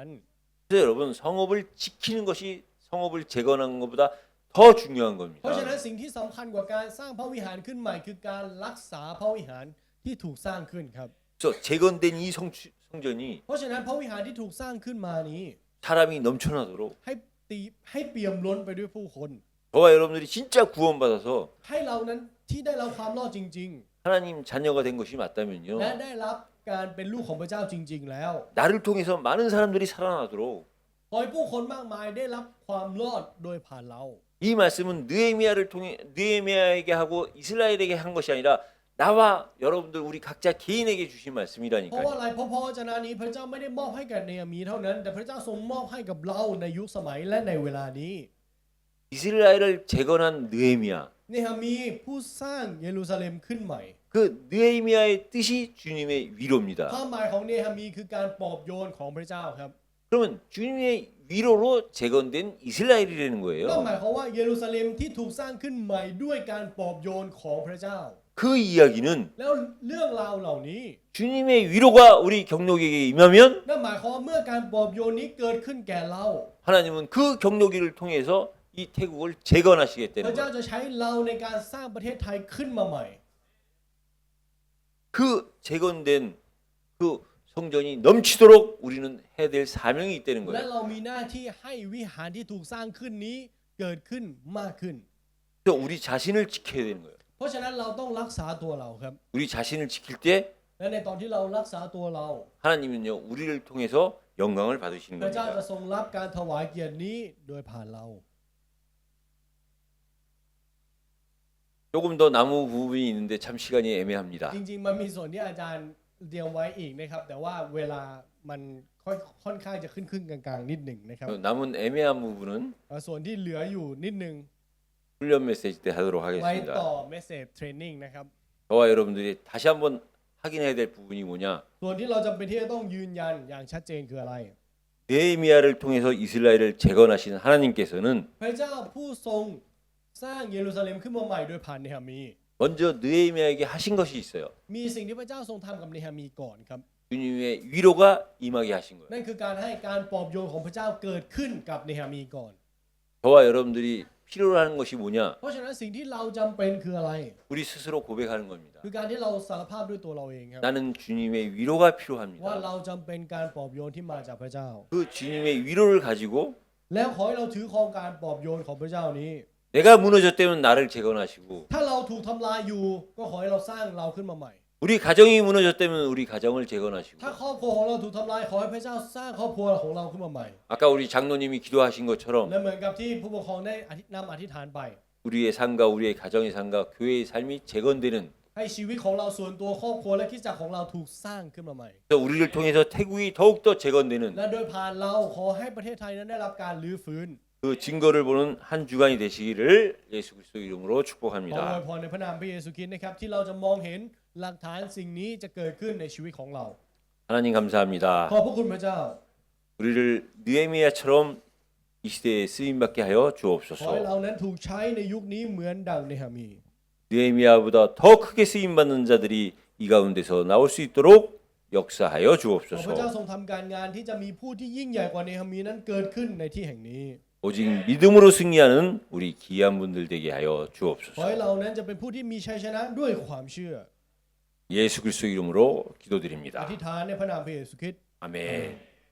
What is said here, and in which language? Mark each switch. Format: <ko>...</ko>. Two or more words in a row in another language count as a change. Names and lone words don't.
<ko>그래서 여러분 성읍을 지키는 것이 성읍을 재건하는 것보다 더 중요한</ko> <th>เพราะฉะ</th> <ko>겁니다.</ko> <th>นั้นสิ่งที่สำคัญกว่าการสร้างพระวิหารขึ้นใหม่คือการรักษาพระวิหารที่ถูกสร้างขึ้นครับ</th> <ko>그래서 재건된 이 성전이</ko> <th>เพราะฉะนั้นพระวิหารที่ถูกสร้างขึ้นมานี้</th> <ko>사람이 넘쳐나도록</ko> <th>ให้เปี่ยมล้นไปด้วยผู้คน</th> <ko>저와 여러분들이 진짜 구원받아서</ko> <th>ให้เรานั้นที่ได้รับความรอดจริง</th> <ko>하나님 자녀가 된 것이</ko> <th>ๆ และ</th> <ko>맞다면요.</ko> <th>ได้รับการเป็นลูกของพระเจ้าจริง ๆ แล้ว</th> <ko>나를 통해서 많은 사람들이 살아나도록</ko> <th>ขอให้ผู้คนมากมายได้รับความรอดโดยผ่านเรา</th> <ko>이 말씀은 느헤미야를 통해 느헤미야에게 하고 이스라엘에게 한 것이 아니라 나와 여러분들 우리 각자 개인에게 주신</ko> <th>เพราะว่า</th> <ko>말씀이라니까요.</ko> <th>อะไรเพราะพระวจนะนี้พระเจ้าไม่ได้มอบให้กับเนมีเท่านั้น แต่พระเจ้าทรงมอบให้กับเราในยุคสมัยและในเวลานี้</th> <ko>이스라엘을 재건한 느헤미야.</ko> <th>เนหามีผู้สร้างเยรูซาเล็มขึ้นใหม่</th> <ko>그 느헤미야의 뜻이 주님의</ko> <th>ค</th> <ko>위로입니다.</ko> <th>วามหมายของเนหามีคือการปลอบโยนของพระเจ้าครับ</th> <ko>그러면 주님의 위로로 재건된 이스라엘이라는</ko> <th>นั่น</th> <ko>거예요.</ko> <th>หมายความว่าเยรูซาเล็มที่ถูกสร้างขึ้นใหม่ด้วยการปลอบโยนของพระเจ้า</th> <ko>그 이야기는</ko> <th>แล้วเรื่องราวเหล่านี้</th> <ko>주님의 위로가 우리 경록에게 임하면</ko> <th>นั่นหมายความว่าเมื่อการปลอบโยนนี้เกิดขึ้นแก่เรา</th> <ko>하나님은 그 경록이를 통해서 이 태국을 재건하시겠다는</ko> <th>พระเจ้า</th> <ko>거예요.</ko> <th>จะใช้เราในการสร้างประเทศไทยขึ้นมาใหม่</th> <ko>그 재건된 그 성전이 넘치도록 우리는 해야 될 사명이 있다는</ko> <th>และ</th> <ko>거예요.</ko> <th>เรามีหน้าที่ให้วิหารที่ถูกสร้างขึ้นนี้เกิดขึ้นมากขึ้น</th> <ko>그래서 우리 자신을 지켜야 되는 거예요.</ko> <th>เพราะฉะนั้นเราต้องรักษาตัวเราครับ</th> <ko>우리 자신을 지킬 때</ko> <th>และในตอนที่เรารักษาตัวเรา</th> <ko>하나님은요 우리를 통해서 영광을 받으시는</ko> <th>พระเจ้าจะ</th> <ko>겁니다.</ko> <th>ทรงรับการถวายเกียรตินี้โดยผ่านเรา</th> <ko>조금 더 남은 부분이 있는데 참 시간이 애매합니다.</ko> <th>จริงๆมันมีส่วนที่อาจารย์เตรียมไว้อีกนะครับ แต่ว่าเวลามันค่อนข้างจะขึ้นกลางๆนิดหนึ่งนะครับ</th> <ko>남은 애매한 부분은</ko> <th>ส่วนที่เหลืออยู่นิดหนึ่ง</th> <ko>훈련 메시지 때 하도록</ko> <th>ไว้</th> <ko>하겠습니다.</ko> <th>ต่อ</th> <en>message training</en> <th>นะครับ</th> <ko>저와 여러분들이 다시 한번 확인해야 될 부분이 뭐냐?</ko> <th>ส่วนที่เราจำเป็นที่จะต้องยืนยันอย่างชัดเจนคืออะไร</th> <ko>느헤미야를 통해서 이스라엘을 재건하신 하나님께서는</ko> <th>พระเจ้าผู้ทรงสร้างเยรูซาเล็มขึ้นมาใหม่โดยผ่านเนหามี</th> <ko>먼저 느헤미야에게 하신 것이 있어요.</ko> <th>มีสิ่งที่พระเจ้าทรงทำกับเนหามีก่อนครับ</th> <ko>주님의 위로가 임하게 하신 거예요.</ko> <th>นั่นคือการให้การปลอบโยนของพระเจ้าเกิดขึ้นกับเนหามีก่อน</th> <ko>저와 여러분들이 필요로 하는 것이 뭐냐?</ko> <th>เพราะฉะนั้นสิ่งที่เราจำเป็นคืออะไร</th> <ko>우리 스스로 고백하는 겁니다.</ko> <th>คือการที่เราสารภาพด้วยตัวเราเองครับ</th> <ko>나는 주님의 위로가</ko> <th>ว่า</th> <ko>필요합니다.</ko> <th>เราจำเป็นการปลอบโยนที่มาจากพระเจ้า</th> <ko>그 주님의 위로를 가지고</ko> <th>แล้วขอให้เราถือครองการปลอบโยนของพระเจ้านี้</th> <ko>내가 무너졌다면 나를 재건하시고</ko> <th>ถ้าเราถูกทำลายอยู่ก็ขอให้เราสร้างเราขึ้นมาใหม่</th> <ko>우리 가정이 무너졌다면 우리 가정을 재건하시고</ko> <th>ถ้าครอบครัวของเราถูกทำลายขอให้พระเจ้าสร้างครอบครัวของเราขึ้นมาใหม่</th> <ko>아까 우리 장로님이 기도하신 것처럼</ko> <th>และเหมือนกับที่ผู้ปกครองได้นำอธิษฐานไป</th> <ko>우리의 삶과 우리의 가정의 삶과 교회의 삶이 재건되는</ko> <th>ให้ชีวิตของเราส่วนตัวครอบครัวและคริสตจักรของเราถูกสร้างขึ้นมาใหม่</th> <ko>그래서 우리를 통해서 태국이 더욱더 재건되는</ko> <th>และโดยผ่านเราขอให้ประเทศไทยนั้นได้รับการรื้อฟื้น</th> <ko>그 증거를 보는 한 주간이 되시기를 예수 그리스도 이름으로</ko> <th>ขออวย</th> <ko>축복합니다.</ko> <th>พรในพระนามพระเยซูคริสต์นะครับที่เราจะมองเห็นหลักฐานสิ่งนี้จะเกิดขึ้นในชีวิตของเรา</th> <ko>하나님 감사합니다.</ko> <th>ขอบพระคุณพระเจ้า</th> <ko>우리를 느헤미야처럼 이 시대에 쓰임 받게 하여</ko> <th>ขอให้</th> <ko>주옵소서.</ko> <th>เรานั้นถูกใช้ในยุคนี้เหมือนดังเนหามี</th> <ko>느헤미야보다 더 크게 쓰임 받는 자들이 이 가운데서 나올 수 있도록 역사하여</ko> <th>ขอพระเจ้า</th> <ko>주옵소서.</ko> <th>ทรงทำการงานที่จะมีผู้ที่ยิ่งใหญ่กว่าเนหะมีนั้นเกิดขึ้นในที่แห่งนี้</th> <ko>오직 믿음으로 승리하는 우리 귀한 분들 되게 하여</ko> <th>ขอให้</th> <ko>주옵소서.</ko> <th>เรานั้นจะเป็นผู้ที่มีชัยชนะด้วยความเชื่อ</th> <ko>예수 그리스도 이름으로</ko> <th>อ</th> <ko>기도드립니다.</ko> <th>ธิษฐานในพระนามพระเยซูคริสต์</th> <ko>아멘.</ko>